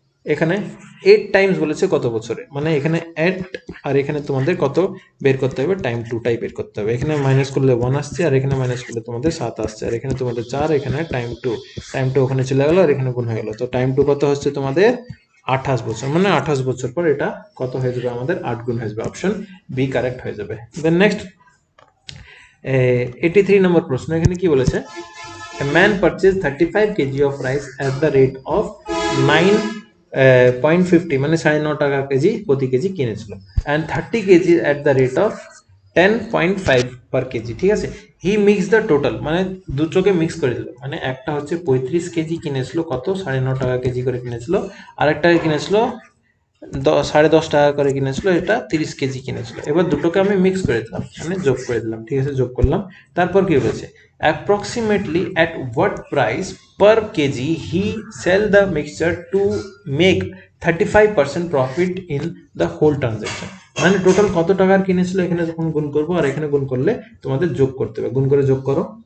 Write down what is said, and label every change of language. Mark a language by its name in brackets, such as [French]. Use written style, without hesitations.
[Bangla] এখানে 8 টাইমস বলেছে কত বছরে, মানে এখানে 8 আর এখানে তোমাদের কত বের করতে হবে, টাইম 2টাই বের করতে হবে। এখানে মাইনাস করলে 1 আসছে আর এখানে মাইনাস করলে তোমাদের 7 আসছে আর এখানে তোমাদের 4, এখানে টাইম 2 ওখানে চলে গেল আর এখানে গুণ হয়ে গেল। তো টাইম 2 কত হচ্ছে তোমাদের 28 বছর, মানে 28 বছর পর এটা কত হয়ে যাবে আমাদের 8 গুণ হয়ে যাবে, অপশন বি কারেক্ট হয়ে যাবে। [English] then next [Bangla] 83 নম্বর প্রশ্ন, এখানে কি বলেছে, [English] a man purchased 35 kg of rice at the rate of 9.50 [Bangla] মানে 9.5 টাকা কেজি প্রতি কেজি কিনেছিল, [English] and 30 kg at the rate of 10.5 per kg, [Bangla] ঠিক আছে। [English] he mix the total, [Bangla] মানে দুটোকে মিক্স করে দিল, মানে একটা হচ্ছে 35 কেজি কিনেছিল কত 9.5 টাকা কেজি করে কিনেছিল, আর একটা কিনেছিল 10.5 টাকা করে কিনেছিল, এটা 30 কেজি কিনেছিল। এবার দুটোকে আমি মিক্স করে দিলাম, মানে যোগ করে দিলাম, ঠিক আছে, যোগ করলাম। তারপর কি বলেছে, [English] approximately at what price per KG he sell the mixture to make 35% profit in the whole transaction, [Bangla] মানে টোটাল কত টাকার কিনেছিল এখানে যখন গুণ করবো আর এখানে গুণ করলে তোমাদের যোগ করতে হবে, গুণ করে যোগ করো।